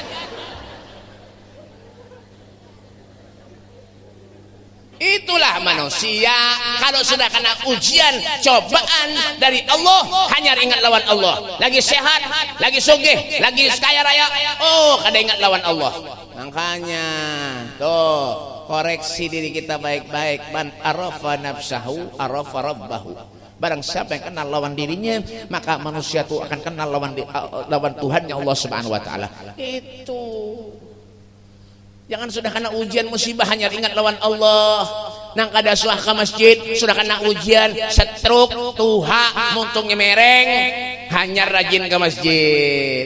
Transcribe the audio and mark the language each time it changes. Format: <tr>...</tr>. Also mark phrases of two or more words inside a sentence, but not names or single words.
<bjn>Itulah manusia kalau sudah kena ujian cobaan dari Allah hanya ingat lawan Allah. Lagi sehat, lagi sugih, lagi kaya raya, oh kada ingat lawan Allah. Makanya tuh koreksi diri kita baik-baik.</bjn> <ar>من عرف نفسه عرف ربه.</ar> <bjn>Barang siapa yang kenal lawan dirinya maka manusia itu akan kenal lawan Tuhannya Allah</bjn> <ar>سبحانه وتعالى.</ar> <bjn>Itu jangan sudah kena ujian musibah hanya ingat lawan Allah. Nang kada suah ke masjid sudah kena ujian stroke tuha muntungnya mereng hanya rajin ke masjid.</bjn>